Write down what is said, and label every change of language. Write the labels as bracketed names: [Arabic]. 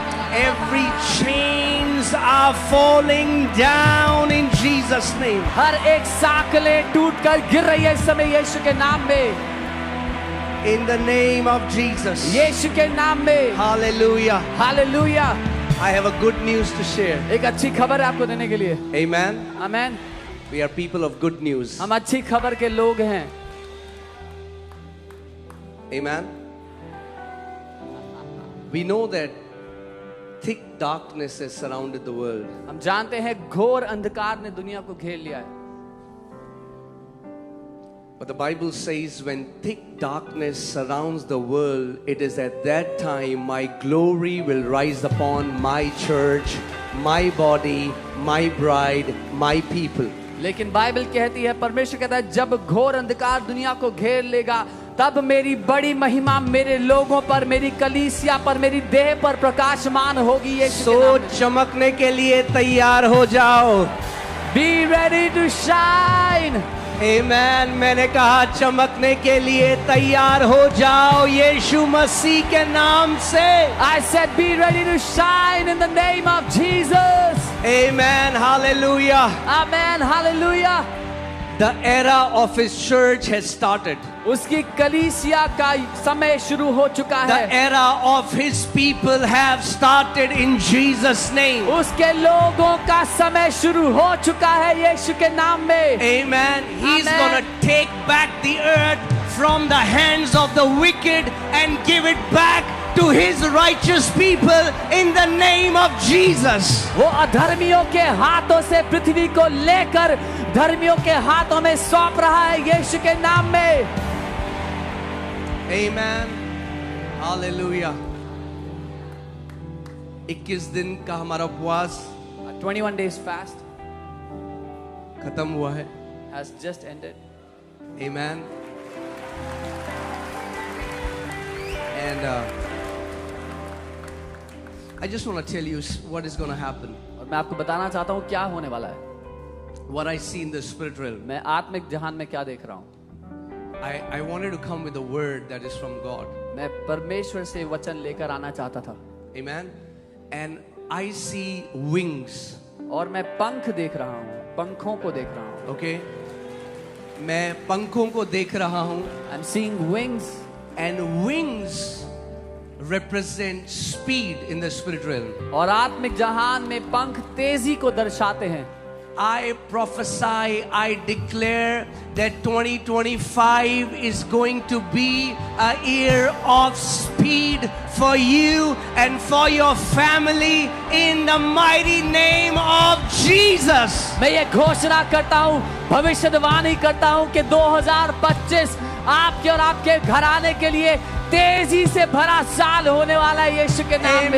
[English] Every chains are falling down in Jesus' name. [Hindi] हर एक साकलें टूटकर गिर रही है इस समय यीशु के नाम में, [English] In the name of Jesus. [Hindi] यीशु के नाम में। [English] Hallelujah. [Hindi] Hallelujah. [English] I have a good news to share. [Hindi] एक अच्छी खबर है आपको देने के लिए। [English] Amen. [Hindi] Amen. [English] We are people of good news. [Hindi] हम अच्छी खबर के लोग हैं। [English] Amen. We know that thick darkness has surrounded the world. [Hindi] हम जानते हैं घोर अंधकार ने दुनिया को घेर लिया है, [English] But the Bible says when thick darkness surrounds the world, it is at that time my glory will rise upon my church, my body, my bride, my people. [Hindi] लेकिन बाइबल कहती है, परमेश्वर कहता है, जब घोर अंधकार दुनिया को घेर लेगा तब मेरी बड़ी महिमा मेरे लोगों पर, मेरी कलीसिया पर, मेरी देह पर प्रकाशमान होगी। ये सो चमकने के लिए तैयार हो जाओ। [English] Be ready to shine. Amen. [Hindi] मैंने कहा चमकने के लिए तैयार हो जाओ यीशु मसीह के नाम से। [English] I said be ready to shine in the name of Jesus. Amen. Hallelujah. Amen. Hallelujah. The era of his church has started. [Hindi] उसकी कलीसिया का समय शुरू हो चुका [English] The [Hindi] है। [English] era of his people have started in Jesus' name. [Hindi] उसके लोगों का समय शुरू हो चुका है यीशु के नाम में। [English] Amen. He's Amen. gonna take back the earth from the hands of the wicked and give it back to his righteous people in the name of Jesus. [Hindi] वो अधर्मियों के हाथों से पृथ्वी को लेकर धर्मियों के हाथों में सौंप रहा है यीशु के नाम में। [English] Amen. Hallelujah. [Hindi] 21 दिन का हमारा उपवास [English] 21 days fast [Hindi] खत्म हुआ है। [English] has just ended. Amen. And I just want to tell you what is going to happen. [Hindi] और मैं आपको बताना चाहता हूँ क्या होने वाला है। [English] what I see in the spirit realm. [Hindi] मैं आत्मिक जहान में क्या देख रहा हूँ। [English] I wanted to come with a word that is from God. [Hindi] मैं परमेश्वर से वचन लेकर आना चाहता था। [English] Amen. And I see wings. [Hindi] और मैं पंख देख रहा हूँ, पंखों को देख रहा हूँ। Okay. मैं पंखों को देख रहा हूँ। [English] I'm seeing wings. And wings represent speed in the spirit realm. [Hindi] और आत्मिक जहान में पंख तेजी को दर्शाते हैं। [English] I prophesy, I declare that 2025 is going to be a year of speed for you and for your family in the mighty name of Jesus. [Hindi] मैं ये घोषणा करता हूँ, भविष्यवाणी करता हूँ कि 2025 आपके और आपके घराने के लिए तेजी से भरा साल होने वाला है यीशु के नाम में।